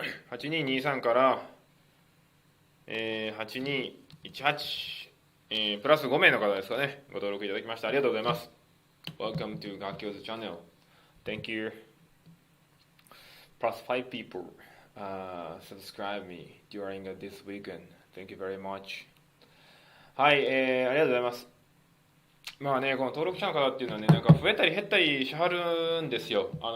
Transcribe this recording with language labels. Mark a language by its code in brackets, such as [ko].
[ja] 8223から、8218、プラス5名の方ですかね。ご登録いただきましたありがとうございます。 [en] Welcome to Gakio's channel. Thank you. Plus 5 people subscribe me during this weekend. Thank you very much. [ja] はい、ありがとうございます。まあね、この登録者の方っていうのはね、なんか増えたり減ったりしはるんですよ。